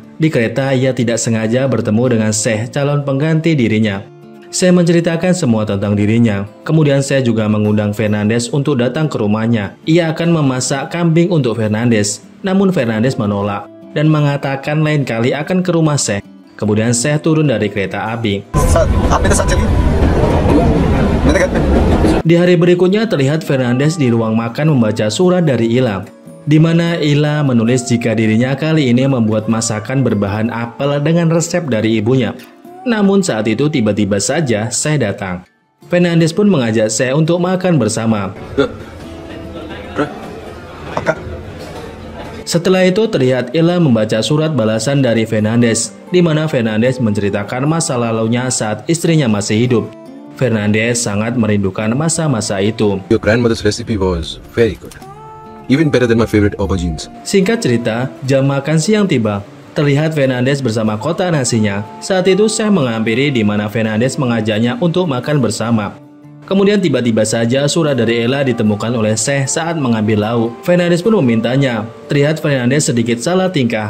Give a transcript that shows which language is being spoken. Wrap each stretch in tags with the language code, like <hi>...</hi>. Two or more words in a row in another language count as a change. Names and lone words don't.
<id>Di kereta ia tidak sengaja bertemu dengan Syekh, calon pengganti dirinya. Syekh menceritakan semua tentang dirinya. Kemudian Syekh juga mengundang Fernandes untuk datang ke rumahnya. Ia akan memasak kambing untuk Fernandes. Namun Fernandes menolak dan mengatakan lain kali akan ke rumah Syekh. Kemudian Syekh turun dari kereta api.</id> <hi>सर आप मेरे साथ चलिए मेरे घर पे</hi> <id>Di hari berikutnya terlihat Fernandes di ruang makan membaca surat dari Ila. di mana Ella menulis jika dirinya kali ini membuat masakan berbahan apel dengan resep dari ibunya. Namun saat itu tiba-tiba saja Seh datang. Fernandes pun mengajak Seh untuk makan bersama. Setelah itu terlihat Ella membaca surat balasan dari Fernandes, di mana Fernandes menceritakan masa lalunya saat istrinya masih hidup. Fernandes sangat merindukan masa-masa itu.</id> <en>Your grandmother's recipe was very good. Even better than my favorite aubergines.</en> <id>Singkat cerita, jam makan siang tiba. Terlihat Fernandes bersama kotak nasinya. Saat itu Seh menghampiri di mana Fernandes mengajaknya untuk makan bersama. Kemudian tiba-tiba saja surat dari Ella ditemukan oleh Seh saat mengambil lauk. Fernandes pun memintanya. Terlihat Fernandes sedikit salah tingkah.</id>